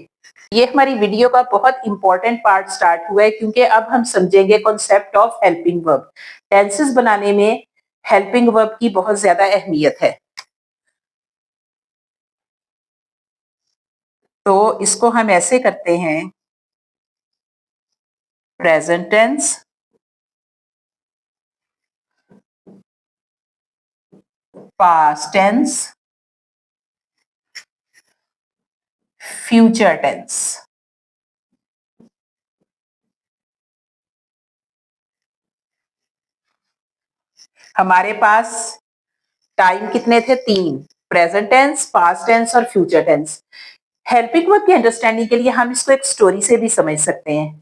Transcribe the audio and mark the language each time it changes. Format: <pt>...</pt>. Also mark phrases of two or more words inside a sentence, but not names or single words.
<hi>ये हमारी वीडियो का बहुत</hi> <en>important part start</en> <hi>हुआ है क्योंकि अब हम समझेंगे</hi> <en>concept of helping verb.</en> <hi>टेंसेस बनाने में</hi> <en>helping verb</en> <hi>की बहुत ज्यादा अहमियत है। तो इसको हम ऐसे करते हैं,</hi> <en>present tense, past tense, future tense।</en> <hi>हमारे पास टाइम कितने थे?</hi> <en>3, present tense, past tense और future tense. helping verb</en> <hi>की अंडरस्टैंडिंग के लिए हम इसको एक स्टोरी से भी समझ सकते हैं।</hi>